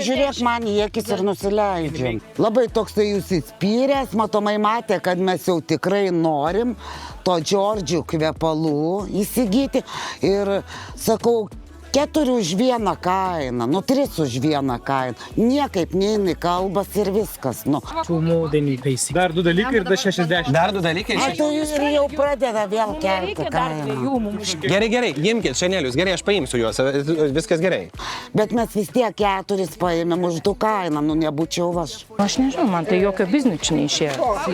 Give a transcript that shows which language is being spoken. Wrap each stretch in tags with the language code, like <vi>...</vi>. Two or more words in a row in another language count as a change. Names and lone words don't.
<lt>žiūrėk man į akis ir nusileidžiam. Labai toksai jūs įspyręs, matomai matė, kad mes jau tikrai norim to Giorgio kvepalų įsigyti. Ir sakau, 4 už vieną kainą, 3 už vieną kainą. Niekaip neina į kalbas ir viskas.</lt> <en>Two more than we pay.</en> <lt>Dar 2 dalykai ir dar 60. Dar 2 dalykai. Tu ir jau pradeda vėl kelti kainą. Gerai, imkit šanelius, gerai, aš paimsiu juos, viskas gerai. Bet mes vis tiek 4 paėmėm už 2 kainą, nebūčiau aš. Aš nežinau, man tai jokio biznio neišėjo.</lt>